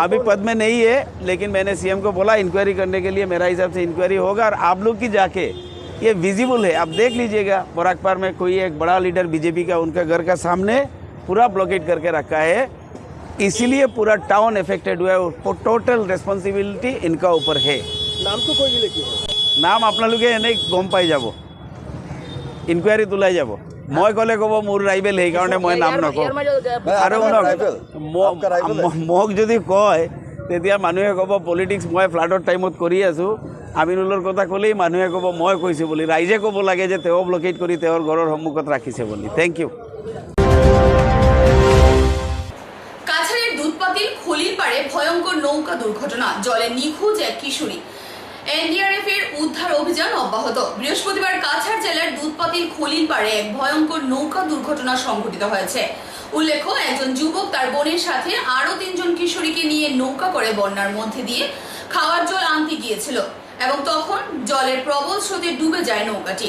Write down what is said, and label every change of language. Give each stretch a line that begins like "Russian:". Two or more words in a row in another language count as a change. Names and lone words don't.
Hindi: अभी पद में नहीं है, लेकिन मैंने सीएम को बोला इंक्वायरी करने के लिए, मेरा हिसाब से इंक्वायरी होगा और आप लोग की जाके ये विजिबल है, आप देख लीजिएगा। बोराकपार में कोई एक बड़ा लीडर बीजेपी का, उनका घर का सामने पूरा ब्लॉकेट करके रखा है, इसीलिए पूरा टाउन इफेक्टेड हुआ है।
English: total responsibility
Hindi: इनका ऊपर है। नाम तो कोई लिखी
Assamese: নাম আপোনালোকে এনেই গম পাই যাব, ইনকুৱাৰী তোলাই যাব। মই ক'লে ক'ব মোৰ ৰাইভেল, সেইকাৰণে মই নাম নকওঁ। আৰু মোক যদি কয় তেতিয়া মানুহে ক'ব পলিটিক্স মই ফ্লাডৰ টাইমত কৰি আছোঁ, আমিনুলৰ কথা ক'লেই মানুহে ক'ব মই কৈছোঁ বুলি। ৰাইজে ক'ব লাগে যে তেওঁ ব্লকেট কৰি তেওঁৰ ঘৰৰ সন্মুখত ৰাখিছে বুলি।
English: Thank you.
Bangla: কাছাড়ের দুধপাতিল খলির পাড়ে ভয়ঙ্কর নৌকা দুর্ঘটনা, জলে নিখোঁজ এক কিশোরী। এনডিআরএফ এর উদ্ধার অভিযান অব্যাহত। বৃহস্পতিবার কাছাড় জেলার দুধপাতিল খলিল পাড়ে এক ভয়ঙ্কর নৌকা দুর্ঘটনা সংঘটিত হয়েছে। উল্লেখ্য, একজন যুবক তার বোনের সাথে আরো 3 জন কিশোরীকে নিয়ে নৌকা করে বন্যার মধ্যে দিয়ে খাওয়ার জল আনতে গিয়েছিল এবং তখন জলের প্রবল স্রোতে ডুবে যায় নৌকাটি।